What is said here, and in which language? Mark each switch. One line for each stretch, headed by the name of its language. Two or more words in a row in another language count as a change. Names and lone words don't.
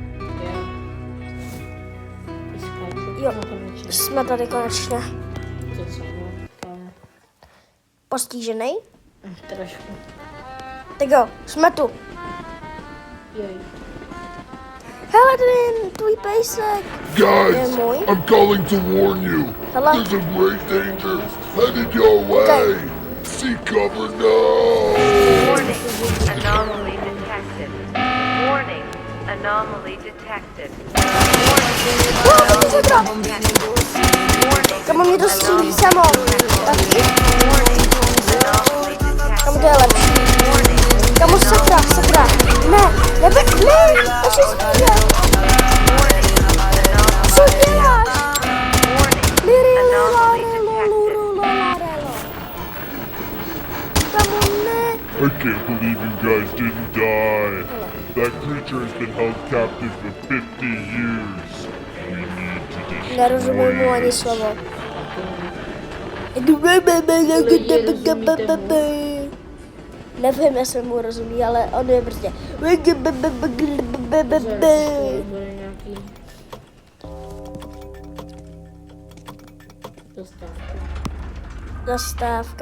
Czech: Jo, jsme tady konečně. To co, no, Postižený. trošku. Tak jo, jsme tu. Jej. Hele, tady je tvůj pejsek. Guys, můj.
English: I'm calling to warn you.
Czech: Hele.
English: There's a great danger headed your way. Seek cover now. Warning, anomaly detected. Warning, anomaly detected.
Czech: Kamo mě to střílí samo. Taky? Kamo to je lepší. Kamo sakra. Ne, ještě zvíře. Co děláš? Kamo ne.
English: I can't believe you guys didn't die. That creature has been held captive for 50 years. We need to destroy
Czech: Nerozumím mu ani slovo. Nevím, jestli mu rozumí, ale on je prostě... Bude nějaký Zastávka.